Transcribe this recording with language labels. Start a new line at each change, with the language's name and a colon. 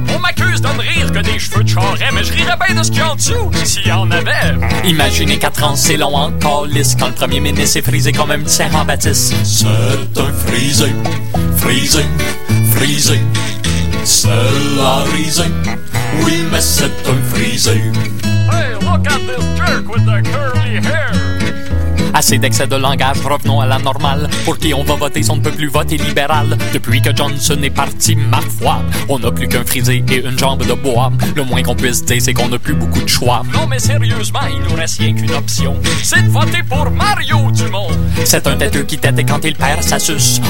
French: On m'accuse de ne rire que des cheveux de Charest, mais je rirais bien de ce qu'il y a en dessous s'il y en avait. Imaginez 4 ans, c'est long en calice quand le premier ministre est frisé comme un petit Saint-Jean-Baptiste. C'est un frisé. Frisé, frisé, c'est la risée. Oui, mais c'est un frisé.
English: Hey, look at this jerk with the curly hair.
French: À Assez d'excès de langage, revenons à la normale. Pour qui on va voter, si on ne peut plus voter libéral. Depuis que Johnson est parti, ma foi, on n'a plus qu'un frisé et une jambe de bois. Le moins qu'on puisse dire, c'est qu'on n'a plus beaucoup de choix. Non mais sérieusement, il nous reste rien qu'une option. C'est de voter pour Mario Dumont. C'est un têteux qui tête et quand il perd, ça suce.